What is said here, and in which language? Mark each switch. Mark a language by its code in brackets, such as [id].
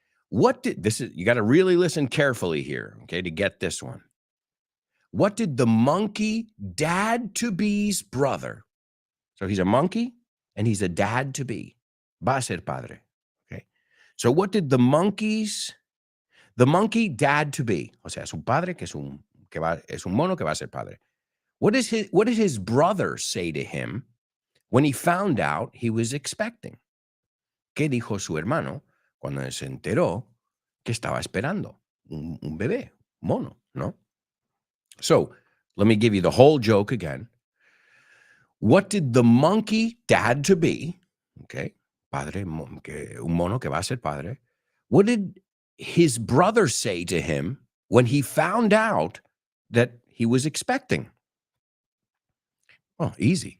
[en] You got to really listen carefully here, okay, to get this one. What did the monkey dad-to-be's brother? So he's a monkey and he's a dad-to-be. [es] Va a ser padre. [en] Okay. So what did the monkey dad-to-be? [es] O sea, es un padre es un mono que va a ser padre. [en] What did his brother say to him when he found out he was expecting? [es] ¿Qué dijo su hermano cuando se enteró que estaba esperando un bebé, mono, no? [en] So, let me give you the whole joke again. What did the monkey dad-to-be, okay, [es] padre, un mono que va a ser padre, [en] what did his brother say to him when he found out that he was expecting? Oh, easy.